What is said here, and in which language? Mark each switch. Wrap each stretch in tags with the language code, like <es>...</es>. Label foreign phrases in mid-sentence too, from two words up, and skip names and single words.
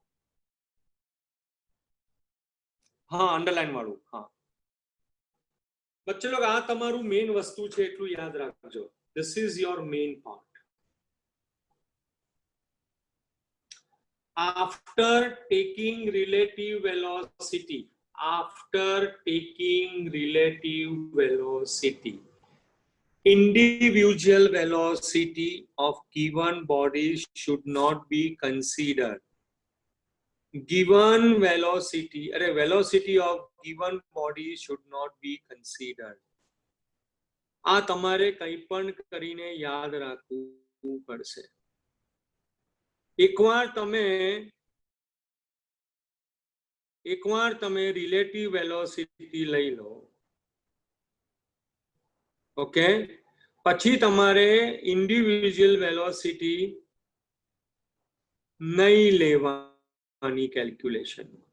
<gu>હા, અંડરલાઇન વાળું.</gu> <hi>हाँ, बच्चे लोग</hi> <gu>આ તમારું મેઇન વસ્તુ છે એટલું યાદ રાખજો.</gu> <en>This is your main part. After taking relative velocity, individual velocity of given body should not be considered. Given velocity of given body should not be considered.</en> <gu>આ તમારે કંઈ પણ કરીને યાદ રાખવું પડશે. એકવાર તમે</gu> <en>relative velocity</en> <gu>લઈ લો, ઓકે, પછી તમારે</gu> <en>individual velocity</en> <gu>નહીં લેવાની કેલ્ક્યુલેશન.</gu>